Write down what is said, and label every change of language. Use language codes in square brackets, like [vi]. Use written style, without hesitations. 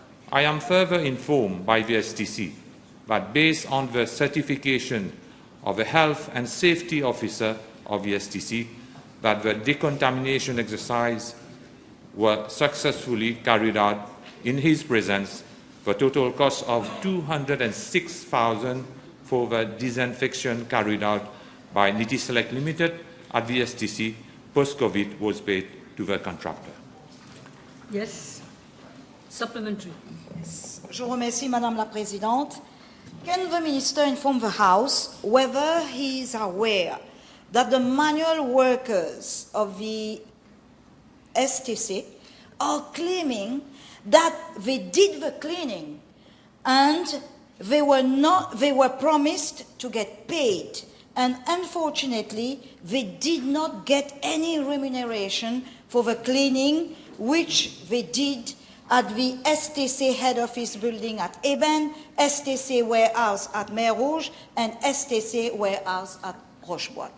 [en] I am further informed by the STC that based on the certification of the Health and Safety Officer of the STC that the decontamination exercise were successfully carried out in his presence, the total cost of 206,400 for the disinfection carried out by Niti Select Limited at the STC post-COVID was paid to the contractor. Yes. Supplementary. [fr] Je vous remercie, Madame la Présidente. [en] Can the Minister inform the House whether he is aware that the manual workers of the STC are claiming that they did the cleaning and they were promised to get paid, and unfortunately they did not get any remuneration for the cleaning which they did at the STC head office building at Eben, STC warehouse at Mer Rouge, and STC warehouse at Rochebois.